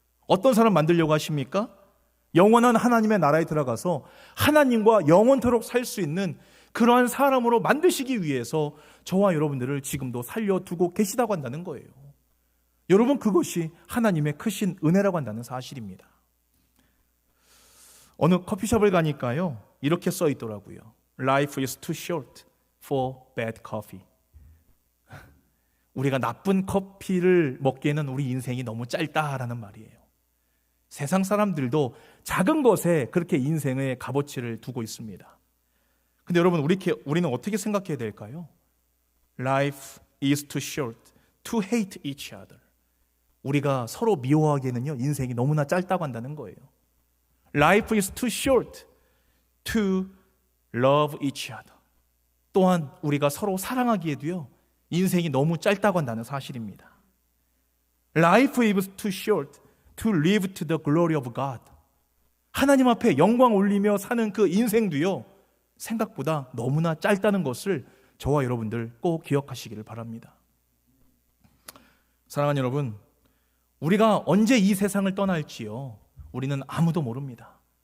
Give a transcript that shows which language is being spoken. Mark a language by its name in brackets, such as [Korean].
[Korean] 어떤 사람 만들려고 하십니까? 영원한 하나님의 나라에 들어가서 하나님과 영원토록 살 수 있는 그러한 사람으로 만드시기 위해서 저와 여러분들을 지금도 살려두고 계시다고 한다는 거예요. 여러분, 그것이 하나님의 크신 은혜라고 한다는 사실입니다. 어느 커피숍을 가니까요, 이렇게 써 있더라고요. [English] Life is too short for bad coffee. [Korean] 우리가 나쁜 커피를 먹기에는 우리 인생이 너무 짧다라는 말이에요. 세상 사람들도 작은 것에 그렇게 인생의 값어치를 두고 있습니다. 근데 여러분, 우리는 어떻게 생각해야 될까요? [English] Life is too short to hate each other. [Korean] 우리가 서로 미워하기에는요, 인생이 너무나 짧다고 한다는 거예요. [English] Life is too short to love each other. [Korean] 또한 우리가 서로 사랑하기에도요, 인생이 너무 짧다고 한다는 사실입니다. [English] Life is too short to live to the glory of God. [Korean] 하나님 앞에 영광 올리며 사는 그 인생도요, 생각보다 너무나 짧다는 것을 저와 여러분들 꼭 기억하시기를 바랍니다. 사랑하는 여러분, 우리가 언제 이 세상을 떠날지요, 우리는 아무도 모릅니다.